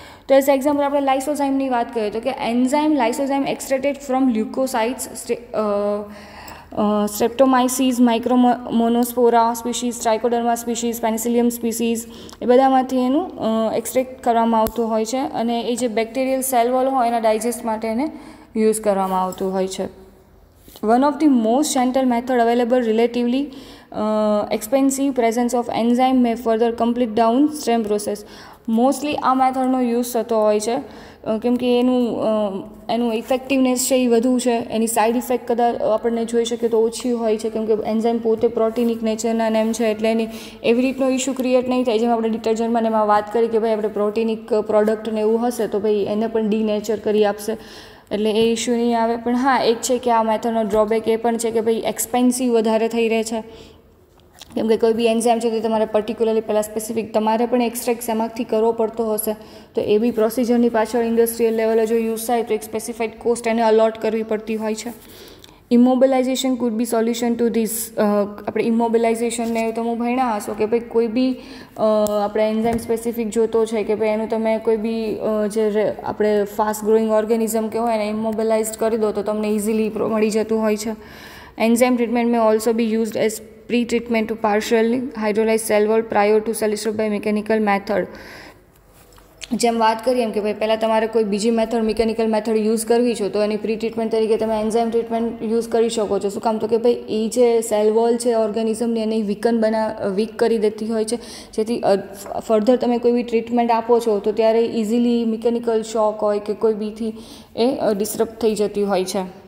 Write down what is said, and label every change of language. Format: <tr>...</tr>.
<gu>તો as example આપણે લાઇસોઝાઇમની વાત કરીએ તો કે enzyme lysozyme</gu> <en>extracted from leukocytes</en> <gu>સ્ટ્રેપ્ટોમાઇસીસ, માઇક્રોમોનોસ્પોરા species, trichoderma species, Penicillium species એ બધામાંથી એનું એક્સટ્રેક્ટ કરવામાં આવતું હોય છે અને એ જે બેક્ટેરિયલ સેલ વોલ હોય એના ડાયજેસ્ટ માટે એને યુઝ કરવામાં આવતું હોય છે.</gu> <en>One of the most gentle method available relatively expensive presence of enzyme may further complete downstream process.</en> <gu>Mostly આ મેથડનો યુઝ થતો હોય છે કેમ કે એનું ઇફેક્ટિવનેસ છે એ વધુ છે, એની સાઇડ ઇફેક્ટ કદાચ આપણને જોઈ શકીએ તો ઓછી હોય છે કેમ કે એન્ઝાઇમ પોતે પ્રોટીનિક નેચરના એમ છે એટલે એની એવી રીતનો ઇશ્યુ ક્રિએટ નહીં થાય. જેમ આપણે ડિટર્જન્ટમાં એમાં વાત કરી કે ભાઈ આપણે પ્રોટીનિક પ્રોડક્ટ ને એવું હશે તો ભાઈ એને પણ ડીનેચર કરી આપશે એટલે એ ઇશ્યુ નહીં આવે. પણ હા, એક છે કે આ મેથડનો ડ્રોબેક એ પણ છે કે ભાઈ એક્સપેન્સિવ વધારે થઈ રહે છે કેમ કે કોઈ બી એન્ઝાઇમ છે તો તમારે પર્ટિક્યુલરલી પહેલાં સ્પેસિફિક તમારે પણ એક્સટ્રેક્ટ એમાંથી કરવો પડતો હશે તો એ બી પ્રોસિજરની પાછળ ઇન્ડસ્ટ્રીયલ લેવલે જો યુઝ થાય તો એક સ્પેસિફાઈડ કોસ્ટ એને અલોટ કરવી પડતી હોય છે.</gu> <en>Immobilization could be solution to this.</en> <gu>આપણે ઇમોબિલાઇઝેશનને તમે ભણ્યા હશો કે ભાઈ કોઈ બી આપણે એન્ઝાઇમ સ્પેસિફિક જોતો છે કે ભાઈ એનું તમે કોઈ બી જે આપણે ફાસ્ટ ગ્રોઈંગ ઓર્ગેનિઝમ કે હોય એને ઇમોબિલાઇઝ કરી દો તો તમને ઇઝીલી મળી જતું હોય છે.</gu> <en>Enzyme treatment may also be used as pre-treatment to partially hydrolyze cell wall prior to cell disruption by mechanical method.</en> <gu>જેમ વાત કરીએ એમ કે ભાઈ પહેલાં તમારે કોઈ બીજી મેથડ મિકેનિકલ મેથડ યુઝ કરવી છે તો એની પ્રી ટ્રીટમેન્ટ તરીકે તમે એન્ઝાઇમ ટ્રીટમેન્ટ યુઝ કરી શકો છો. શું કામ? તો કે ભાઈ એ જે સેલ વોલ છે ઓર્ગેનિઝમની એને વીક કરી દેતી હોય છે જેથી ફર્ધર તમે કોઈ બી ટ્રીટમેન્ટ આપો છો તો ત્યારે ઇઝીલી મિકેનિકલ શોક હોય કે કોઈ બીથી એ ડિસ્ટર્બ થઈ જતી હોય છે.</gu>